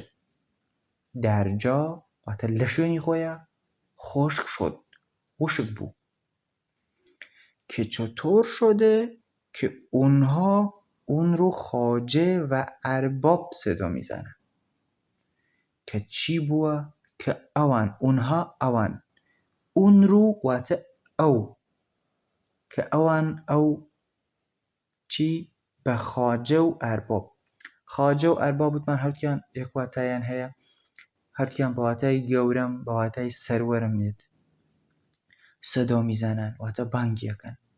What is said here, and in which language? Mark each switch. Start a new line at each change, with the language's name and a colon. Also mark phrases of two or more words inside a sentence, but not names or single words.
Central Kurdish: دەرجا واتە لە شوێنی خۆیە
Persian: خشک شد،
Central Kurdish: وشک بوو.
Persian: که چطور شده که اونها اون رو خواجه و ارباب صدا میزنن.
Central Kurdish: که چی بووە که ئەوان اونها ئەوان
Persian: اون رو
Central Kurdish: واتە ئەو کە ئەوان ئەو چی بە خواجە و ئەرباب. خواجە و ئەرباب وتمان هەردووکیان یەک واتایان هەیە، هەردووکیان بە واتای گەورەم بە واتای سەروەرم دێت
Persian: سەدۆ میزانن،
Central Kurdish: واتە بانگی یەکەن.